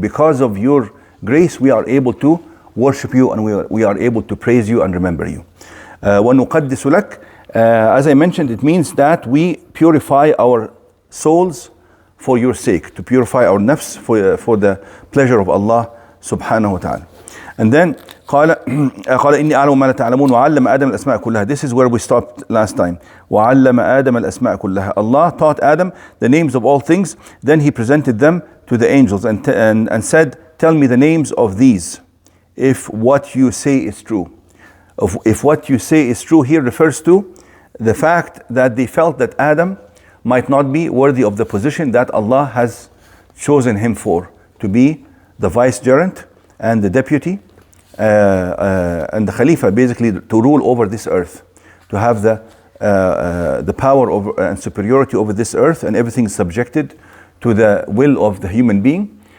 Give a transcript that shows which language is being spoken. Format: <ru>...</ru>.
<en>Because of your grace we are able to worship you and we are able to praise you and remember you.</en> <ar>وَنُقَدِّسُ لَكَ.</ar> <en>As I mentioned, it means that we purify our souls for your sake, to purify our nafs for the pleasure of Allah subhanahu wa ta'ala. And then</en> <ar>قال إني أعلم ما لا تعلمون وعلم آدم الأسماء كلها.</ar> <en>This is where we stopped last time.</en> <ar>وعلم آدم الأسماء كلها.</ar> <en>Allah taught Adam the names of all things. Then He presented them to the angels and said, tell me the names of these if what you say is true. If what you say is true here refers to the fact that they felt that Adam might not be worthy of the position that Allah has chosen him for, to be the vicegerent and the deputy and the Khalifa, basically to rule over this earth, to have the power over, and superiority over this earth, and everything is subjected to the will of the human being.</en>